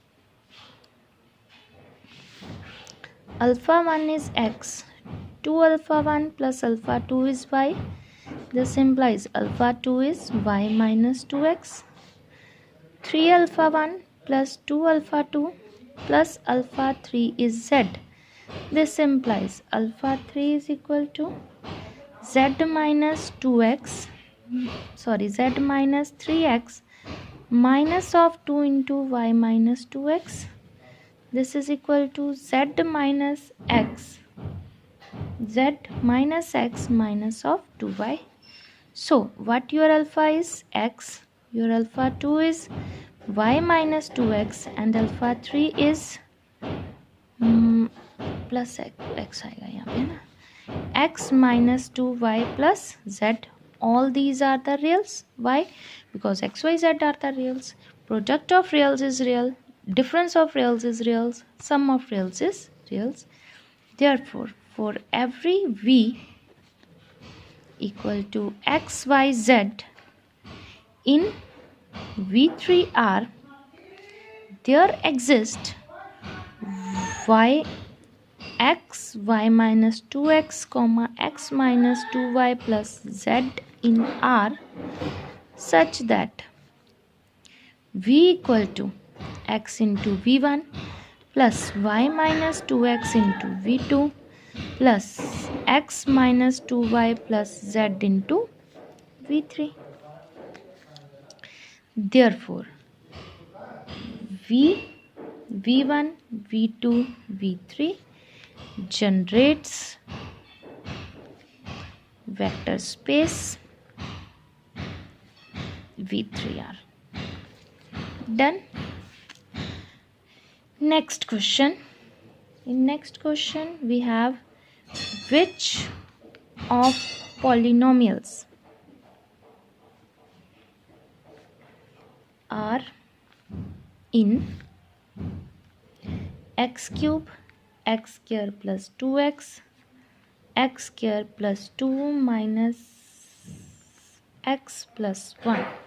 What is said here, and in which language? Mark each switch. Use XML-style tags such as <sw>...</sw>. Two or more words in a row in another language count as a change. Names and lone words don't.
<en>Alpha 1 is x, 2 alpha 1 plus alpha 2 is y. This implies alpha 2 is y minus 2x. 3 alpha 1 plus 2 alpha 2 plus alpha 3 is z. This implies alpha 3 is equal to z minus 2x, z minus 3x minus of 2 into y minus 2x. This is equal to z minus x, z minus x minus of 2y. So what your alpha is? X. Your alpha 2 is y minus 2x and alpha 3 is plus x</en> <hi>आएगा यहाँ पे ना,</hi> <en>x minus 2y plus z. All these are the reals. Why? Because x, y, z are the reals. Product of reals is real. Difference of reals is reals. Sum of reals is reals. Therefore, for every v equal to x, y, z in V3R, there exist y x, y minus 2x, comma x minus 2y plus z in R such that v equal to x into v1 plus y minus 2x into v2 plus x minus 2y plus z into v3. Therefore, v1, v2, v3 generates vector space V3R. Done. Next question. In next question we have which of polynomials are in x cube, x square plus 2x, x square plus 2 minus x plus 1.</en>